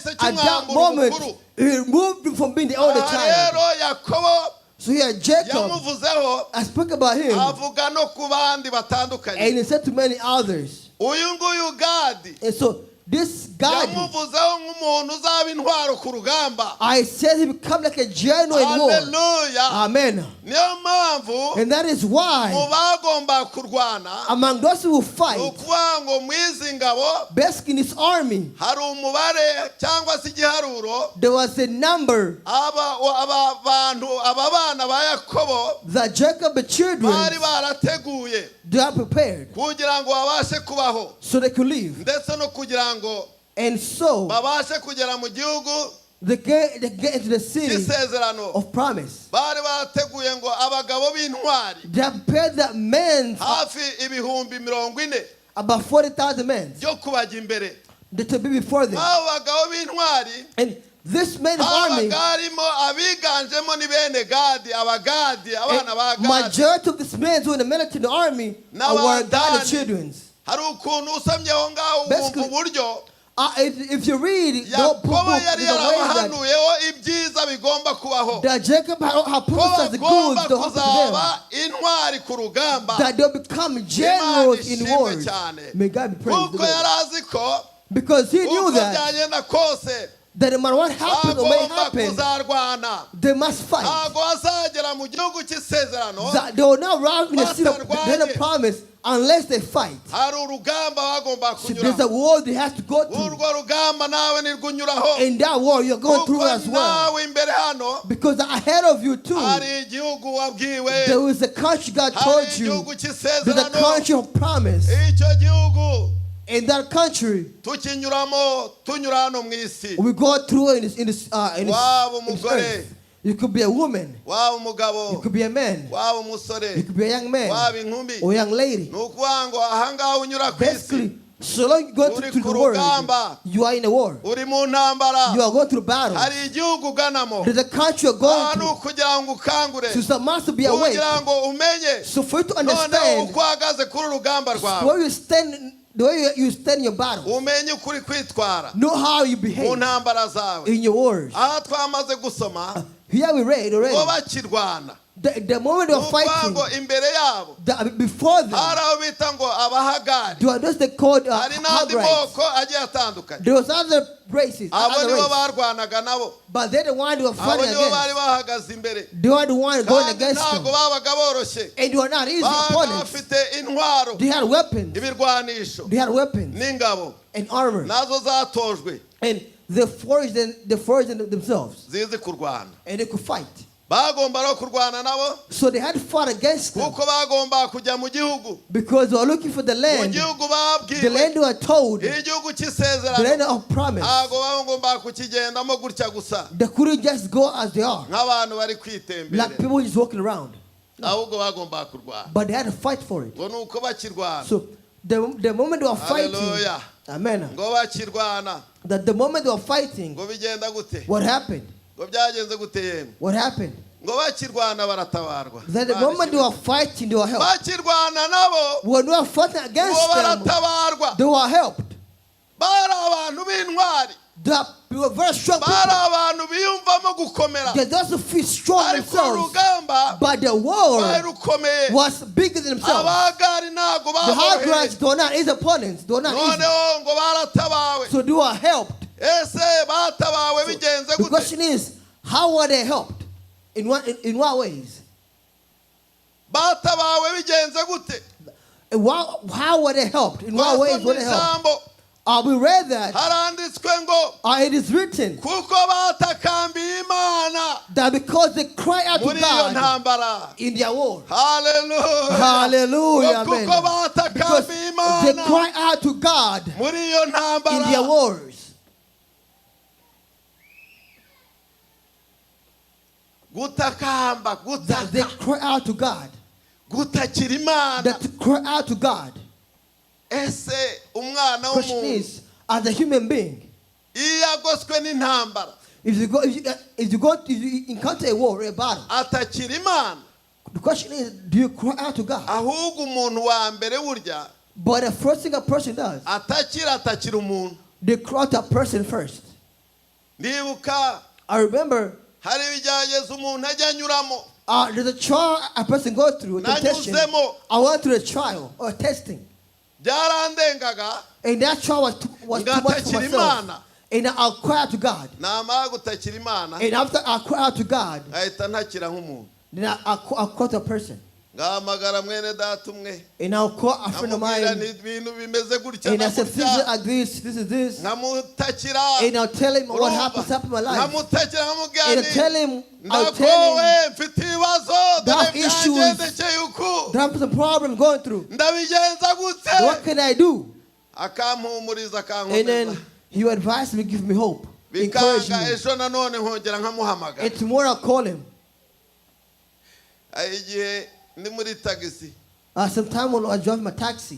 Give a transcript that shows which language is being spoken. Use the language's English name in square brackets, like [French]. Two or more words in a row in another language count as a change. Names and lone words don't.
[English] at that [Kinyarwanda] kimwambura [English] moment, [Kinyarwanda] ubukuru. [English] he removed him from being the older [Kinyarwanda] Aha [English] child. [Kinyarwanda] rero Yakobo [English] So here, Jacob, [Kinyarwanda] yamuvuzeho [English] I spoke about him, [Kinyarwanda] avuga no ku bandi [English] and [Kinyarwanda] batandukanye. [English] he said to many others. [Kinyarwanda] Uyu nguyu Gadi [English] And so this God, [Kinyarwanda] yamuvuzeho nk'umuntu uzaba intwaro ku rugamba. [English] I said he become like a general in war. [Kinyarwanda] Haleluya. [English] Amen. [Kinyarwanda] Niyo mpamvu [English] And that is why [Kinyarwanda] mu bagomba kurwana [English] among those who [Kinyarwanda] ni [English] fight, [Kinyarwanda] ukuvuga ngo mu izi ngabo [English] basically in this army, [Kinyarwanda] hari umubare cyangwa se igiharuro [English] there was a number [Kinyarwanda] aba bana ba Yakobo [English] that Jacob, the children, [Kinyarwanda] bari barateguye [English] they are prepared [Kinyarwanda] kugira ngo babashe kubaho [English] so they could live. [Kinyarwanda] ndetse no kugira ngo [English] And so [Kinyarwanda] babashe kugera mu gihugu [English] they get into the city [Kinyarwanda] cy'isezerano. [English] of promise. [Kinyarwanda] Bari barateguye ngo abagabo b'intwari [English] They have prepared that men, [Kinyarwanda] hafi ibihumbi 40 [English] about 40,000 men, [Kinyarwanda] byo kubajya imbere. [English] that to be before them. [Kinyarwanda] Abo bagabo b'intwari [English] And this men army, [Kinyarwanda] habaga harimo abiganjemo ni bene Gadi, Abagadi, abana ba Gadi. [English] majority of these men who were in the military, the army, were God's children. [Kinyarwanda] Hari ukuntu usamye aho ngaho [English] Basically, [Kinyarwanda] wumva uburyo [English] if you read the book, [Kinyarwanda] Yakobo yari [English] there's a way that, [Kinyarwanda] yarabahanuyeho ibyiza bigomba kubaho, [English] that Jacob had [Kinyarwanda] ko [English] promised the [Kinyarwanda] bagomba [English] goods to happen to them, [Kinyarwanda] kuzaba intwari ku rugamba. [English] that they'll become generals in [Kinyarwanda] Imana ishimwe [English] wars. [Kinyarwanda] cyane. [English] May God be praised. [Kinyarwanda] Kuko yari azi ko [English] Because he knew [Kinyarwanda] uko [English] that [Kinyarwanda] byagenda kose [English] that no matter what happens or may [Kinyarwanda] bagomba [English] happen, [Kinyarwanda] kuzarwana [English] they must fight. [Kinyarwanda] ntabwo bazagera mu gihugu cy'isezerano [English] That they will not arrive in the city of the promise unless they fight. [Kinyarwanda] hari urugamba bagomba [English] So there's [Kinyarwanda] kunyuraho [English] a war they have to go through. [Kinyarwanda] urwo rugamba nawe nirwo unyuraho [English] In that war, you're going through [Kinyarwanda] kuko [English] as well. [Kinyarwanda] nawe imbere hano [English] Because ahead of you too, [Kinyarwanda] hari igihugu wabwiwe [English] there is a country God [Kinyarwanda] hari [English] told you. [Kinyarwanda] igihugu [English] There's a [Kinyarwanda] cy'isezerano [English] country of promise. [Kinyarwanda] icyo gihugu [English] In that country, [Kinyarwanda] tukinyuramo tunyura hano mu isi [English] we go through in this [Kinyarwanda] waba [English] in this [Kinyarwanda] umugore [English] earth. You could be a woman. [Kinyarwanda] waba [English] You [Kinyarwanda] umugabo [English] could be a man. [Kinyarwanda] waba umusore [English] You could be a young man [Kinyarwanda] waba inkumi [English] or a young lady. [Kinyarwanda] ni ukuvuga ngo ahangaha unyura ku isi [English] Basically, so long you go [Kinyarwanda] Uri [English] through [Kinyarwanda] ku [English] the world, [Kinyarwanda] rugamba. [English] you are in a war. [Kinyarwanda] uri mu ntambara [English] You are going through battle. [Kinyarwanda] hari igihugu uganamo [English] There's a country you're going [Kinyarwanda] aha ni [English] through. [Kinyarwanda] ukugira ngo ukangure [English] So you must be awake. [Kinyarwanda] kugira ngo umenye [English] So for you to [Kinyarwanda] noneho [English] understand [Kinyarwanda] uko uhagaze kuri urugamba rwawe [English] where you stand, the way you stand in your battle, [Kinyarwanda] umenye ukuri kwitwara [English] know how you [Kinyarwanda] mu [English] behave [Kinyarwanda] ntambara zawe [English] in your wars. [Kinyarwanda] aha twamaze gusoma [English] Here we read [Kinyarwanda] ngo [English] already. [Kinyarwanda] bakirwana [English] The moment [Kinyarwanda] ni [English] they were [Kinyarwanda] ukuvuga [English] fighting, [Kinyarwanda] ngo imbere yabo [English] before them, [Kinyarwanda] hari abo bita ngo abahagari [English] there were those they called [Kinyarwanda] hari n'andi [English] Hagrites. [Kinyarwanda] moko agiye atandukanye [English] There was other races, [Kinyarwanda] abo [English] other [Kinyarwanda] nibo [English] race. [Kinyarwanda] barwanaga nabo [English] But they're the one who were [Kinyarwanda] abo [English] fighting [Kinyarwanda] nibo bari [English] against. [Kinyarwanda] bahagaze imbere [English] They were the one going [Kinyarwanda] kandi [English] against [Kinyarwanda] ntabwo [English] them. [Kinyarwanda] babaga boroshye [English] And they were not easy [Kinyarwanda] babaga [English] opponents. [Kinyarwanda] bafite intwaro [English] They had weapons. [Kinyarwanda] ibirwanisho [English] They had weapons [Kinyarwanda] n'ingabo [English] and armor. [Kinyarwanda] nazo zatojwe [English] And they forged themselves. [Kinyarwanda] zizi kurwana [English] And they could fight. [Kinyarwanda] bagomba no kurwana nabo [English] So they had to fight against them. [Kinyarwanda] kuko bagomba kujya mu gihugu [English] Because they were looking for the [Kinyarwanda] mu [English] land. [Kinyarwanda] gihugu [English] The [Kinyarwanda] babwiwe [English] land they were told. The [Kinyarwanda] igihugu cy'isezerano [English] land of promise. [Kinyarwanda] ntabwo bagomba kukigendamo gutya gusa [English] They couldn't just go as they are. [Kinyarwanda] nk'abantu bari [English] Like [Kinyarwanda] kwitembera [English] people just walking around. [Kinyarwanda] ahubwo bagomba kurwana [English] But they had to fight for it. [Kinyarwanda] ngo ni uko bakirwana [English] So the moment they were fighting, Hallelujah. amen. [Kinyarwanda] ngo bakirwana [English] That the moment they were fighting, [Kinyarwanda] ngo bigenda gute [English] what happened? [Kinyarwanda] ngo byagenze gute yemwe [English] What happened? [Kinyarwanda] ngo bakirwana baratabarwa [English] That the moment they were fighting, they were helped. [Kinyarwanda] bakirwana nabo [English] When they were fighting [Kinyarwanda] ngo [English] against them, [Kinyarwanda] baratabarwa [English] they were helped. [Kinyarwanda] bari abantu b'intwari [English] They were very strong [Kinyarwanda] bari [English] people. [Kinyarwanda] abantu biyumvamo gukomera [English] They just feel strong [Kinyarwanda] ariko [English] themselves. [Kinyarwanda] urugamba [English] But the [Kinyarwanda] rwari [English] war [Kinyarwanda] rukomeye [English] was bigger than themselves. [Kinyarwanda] abagari ntabwo [English] The Hagrites, [Kinyarwanda] baboroheye [English] they were not his opponents. They were not easy. [Kinyarwanda] noneho ngo baratabawe [English] So they were helped. [Kinyarwanda] ese batabawe bigenze [English] The [Kinyarwanda] gute [English] question is, how were they helped? In what ways? [Kinyarwanda] batabawe bigenze gute [English] How were they helped? In what ways were [Kinyarwanda] twasomye [English] they helped? [Kinyarwanda] ijambo [English] We read that [Kinyarwanda] haranditswe ngo [English] it is written [Kinyarwanda] kuko batakambiye imana [English] that because they cry out to [Kinyarwanda] muri iyo [English] God [Kinyarwanda] ntambara [English] in their war. [Kinyarwanda] haleluya [English] Hallelujah. [Kinyarwanda] kuko [English] Amen. Because [Kinyarwanda] batakambiye [English] they [Kinyarwanda] imana [English] cry out to God [Kinyarwanda] muri iyo [English] in their [Kinyarwanda] ntambara [English] wars. [Kinyarwanda] gutakamba [English] That they [Kinyarwanda] gutaka [English] cry out to God. [Kinyarwanda] gutakira imana [English] That to cry out to God. [Kinyarwanda] ese umwana [English] Question [Kinyarwanda] w'umuntu [English] is, as a human being, [Kinyarwanda] iyo yagoswe n'intambara [English] if you encounter a war, a battle, [Kinyarwanda] atakira imana [English] the question is, do you cry out to God? [Kinyarwanda] ahubwo umuntu wa mbere burya [English] But the first thing a person does, [Kinyarwanda] atakira umuntu [English] they cry out to a person first. [Kinyarwanda] ndibuka [English] I remember [Kinyarwanda] hari ibigeragezo umuntu ajya anyuramo [English] there's a trial a person goes through, a temptation. [Kinyarwanda] nanyuzemo [English] I went through a trial or testing. [Kinyarwanda] byarandengaga [English] And that trial was too much for [Kinyarwanda] ngatakira [English] myself. [Kinyarwanda] imana [English] And I'll cry out to God. [Kinyarwanda] namara gutakira imana [English] And after I cry out to God, [Kinyarwanda] ahita ntakira nk'umuntu [English] then I'll call to a person. [Kinyarwanda] ngahamagara mwene data umwe [English] And I'll call a friend of [Kinyarwanda] nkamubwira [English] mine. [Kinyarwanda] ibintu bimeze gutya [English] And [Kinyarwanda] na [English] I said, things [Kinyarwanda] gutya [English] like this is this. [Kinyarwanda] nkamutakira [English] And I'll tell him what [Kinyarwanda] urumva [English] happened in my life. [Kinyarwanda] nkamutakira nkamubwira [English] And I'll [Kinyarwanda] nti [English] tell him [Kinyarwanda] ndakowe mfite ibibazo dore [English] have issues. [Kinyarwanda] byangendekeye uku [English] there are some problems going through. [Kinyarwanda] ndabigenza gute [English] What can I do? [Kinyarwanda] akampumuriza [English] And [Kinyarwanda] akankomeza [English] then he would advise me, give me hope, encourage [Kinyarwanda] bikanga [English] me. [Kinyarwanda] ejo nanone nkongera nkamuhamagara [English] And tomorrow I'll call him. [Kinyarwanda] hari igihe ndi muri tagisi [English] Sometime when I drive my taxi,